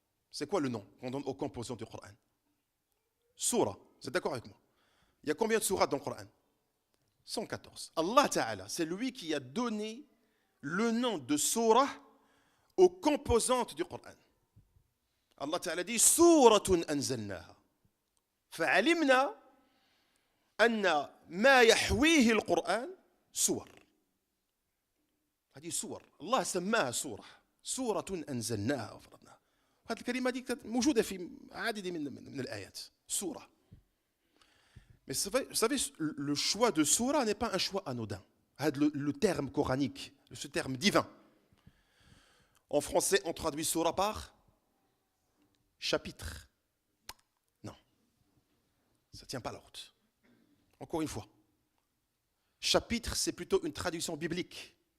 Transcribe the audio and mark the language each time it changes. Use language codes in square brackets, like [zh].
[fr] C'est quoi le nom qu'on donne aux composantes du Coran? Surah. Vous êtes d'accord avec moi? Il y a combien de sourates dans le Coran? 114. Allah Ta'ala, c'est lui qui a donné le nom de surah aux composantes du Coran. Allah Ta'ala dit Suratun anzalnaha. [ar] فعلمنا أن ما يحويه القرآن سور. هذه سور الله سماها سورة أنزلناها وفرضناها. هذه الكلمة دي موجودة في عدد من الآيات سورة. [fr] Mais vous savez, le choix de surah n'est pas un choix anodin. Le terme coranique, ce terme divin. En français, on traduit surah par chapitre. Ça ne tient pas la route. Encore une fois. Chapitre, c'est plutôt une traduction biblique.